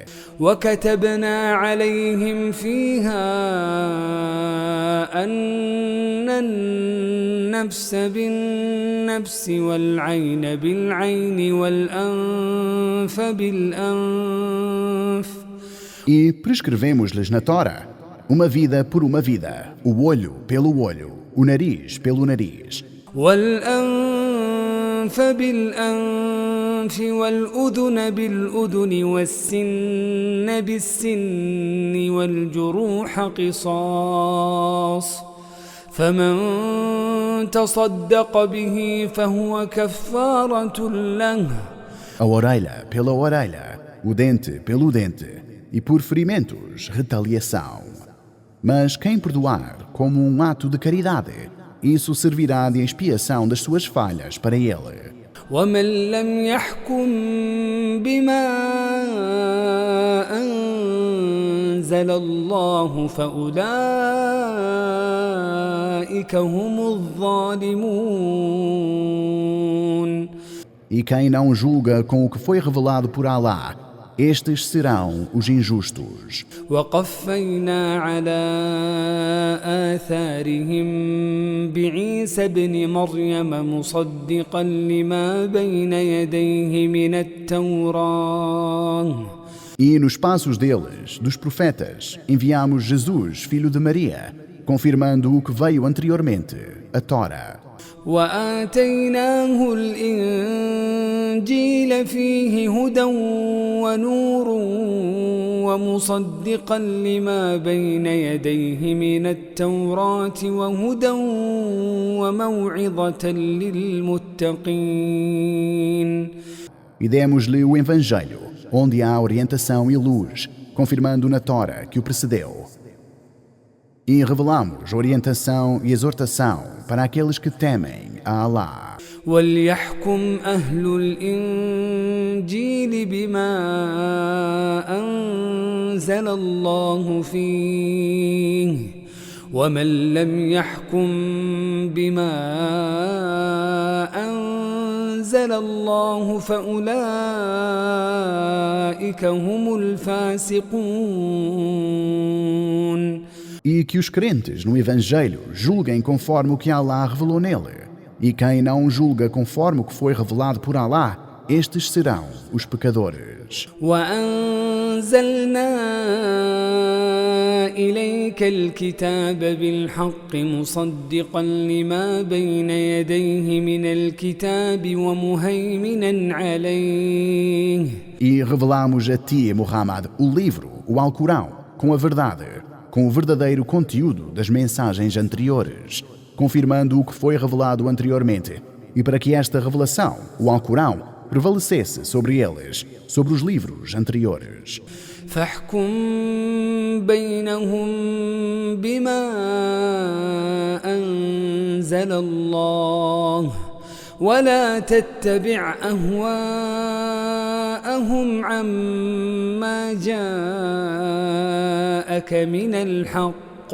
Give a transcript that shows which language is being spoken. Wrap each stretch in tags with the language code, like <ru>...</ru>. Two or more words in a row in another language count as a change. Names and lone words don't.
<ar>وكتبنا عليهم فيها أن النفس بالنفس والعين بالعين والأنف بالأنف.</ar> <pt>E prescrevemos-lhes na Tora uma vida por uma vida, o olho pelo olho, o nariz pelo nariz.</pt> <ar>والأنف بالأنف والأذن بالأذن والسن بالسن والجروح قصاص فمن تصدق به فهو كفارة له.</ar> <pt>A orelha pela orelha, o dente pelo dente, e por ferimentos, retaliação. Mas quem perdoar como um ato de caridade, isso servirá de expiação das suas falhas para ele.</pt> <ar>ومن لم يحكم بما أنزل الله فأولئك هم الظالمون.</ar> <pt>E quem não julga com o que foi revelado por Allah, estes serão os injustos.</pt> <ar>وقفينا على آثارهم بعيسى ابن مريم مصدقا لما بين يديه من التوراة.</ar> <pt>E nos passos deles, dos profetas, enviamos Jesus, filho de Maria, confirmando o que veio anteriormente, a Tora.</pt> <ar>وآتيناه الإنجيل فيه هدى ونور ومصدقا لما بين يديه من التوراة وهدى وموعظة للمتقين.</ar> <pt>E demos-lhe o Evangelho, onde há orientação e luz, confirmando na Tora que o precedeu. E revelamos orientação e exortação para aqueles que temem a Allah.</pt> <ar>وليحكم أهل الإنجيل بما أنزل الله فيه ومن لم يحكم بما أنزل أنزل الله فأولئك هم الفاسقون.</ar> <pt>E que os crentes no Evangelho julguem conforme o que Allah revelou nele. E quem não julga conforme o que foi revelado por Allah, estes serão os pecadores.</pt> <ar>وأنزلنا إليك الكتاب بالحق مصدقا لما بين يديه من الكتاب ومهيمنا عليه.</ar> <pt>E revelamos a ti, Muhammad, o livro, o Alcorão, com a verdade, com o verdadeiro conteúdo das mensagens anteriores, confirmando o que foi revelado anteriormente, e para que esta revelação, o Alcorão, prevalecesse sobre eles, sobre os livros anteriores.</pt> <ar>فاحكم بينهم بما أنزل الله ولا تتبع أهواءهم عما جاءك من الحق.</ar>